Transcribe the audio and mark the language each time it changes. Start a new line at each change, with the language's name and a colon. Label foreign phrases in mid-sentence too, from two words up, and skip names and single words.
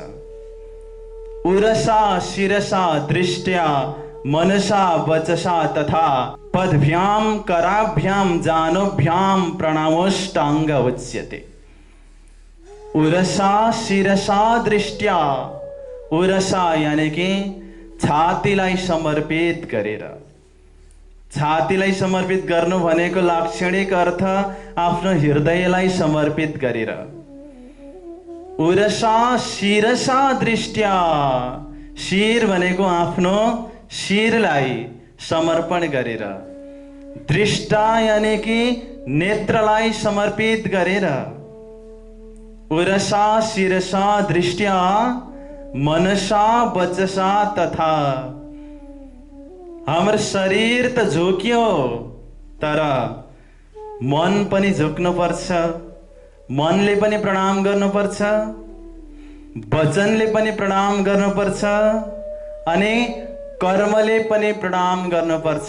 Sanskrit: उरसा शिरसा दृष्ट्या मनसा वचसा तथा पदभ्याम कराभ्याम जानोभ्याम प्रणामोष्टाङ्ग उच्यते। उरसा शिरसा दृष्ट्या,
Nepali: उरसा
Hindi: यानी कि
Nepali: छातीलाई समर्पित गरेर। छातीलाई समर्पित गर्नु भनेको लाक्षणिक अर्थ आफ्नो हृदयलाई समर्पित गरेर।
Sanskrit: उरसा शिरसा दृष्ट्या,
Nepali: शिर भनेको आफ्नो शिरलाई समर्पण गरेर। दृष्टा
Hindi: यानी कि
Nepali: नेत्रलाई समर्पित गरेर।
Sanskrit: उरसा शिरसा दृष्ट्या मनसा वचसा तथा।
Nepali: हाम्रो शरीर त झुक्यो तर मन पनि झुक्नुपर्छ, मनले पनि प्रणाम गर्नुपर्छ, वचनले पनि प्रणाम गर्नुपर्छ अनि कर्मले पनि प्रणाम गर्नुपर्छ।